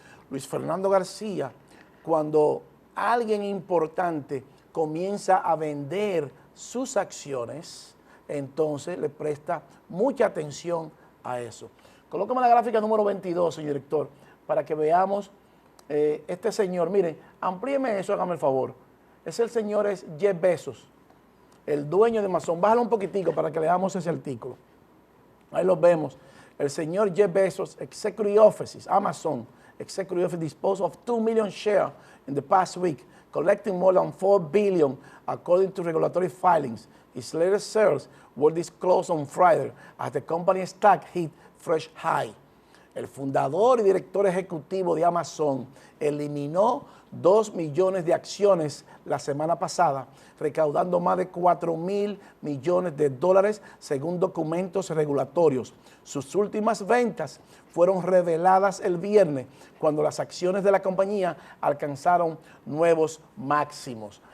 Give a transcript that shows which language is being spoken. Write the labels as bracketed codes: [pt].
[es] Luis Fernando García, cuando alguien importante comienza a vender sus acciones, entonces le presta mucha atención a eso. Colócame la gráfica número 22, señor director, para que veamos este señor. Miren, amplíeme eso, hágame el favor. Es el señor Jeff Bezos, el dueño de Amazon. Bájalo un poquitico para que leamos ese artículo. Ahí lo vemos. El señor [en] Jeff Bezos, Executive Offices, Amazon, Executive Office disposed of 2 million shares in the past week, collecting more than $4 billion according to regulatory filings. His latest sales were disclosed on Friday as the company's stock hit fresh high. [es] El fundador y director ejecutivo de Amazon eliminó 2 millones de acciones la semana pasada, recaudando más de $4,000 millones según documentos regulatorios. Sus últimas ventas fueron reveladas el viernes, cuando las acciones de la compañía alcanzaron nuevos máximos.